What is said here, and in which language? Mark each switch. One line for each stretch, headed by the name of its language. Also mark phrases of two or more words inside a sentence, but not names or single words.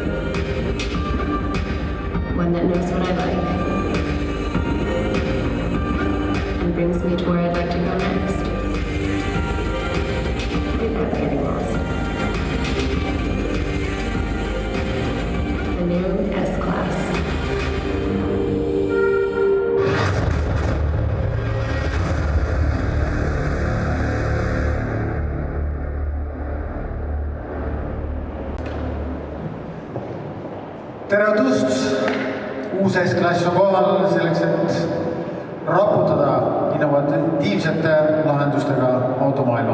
English: One that knows what I like. And brings me to where I'd like to go next. Without getting lost. The new S-Class.
Estonian: Tere õhtust! Uus S-Klass on kohal selleks, et raputada innovatiivsete lahendustega automaailma.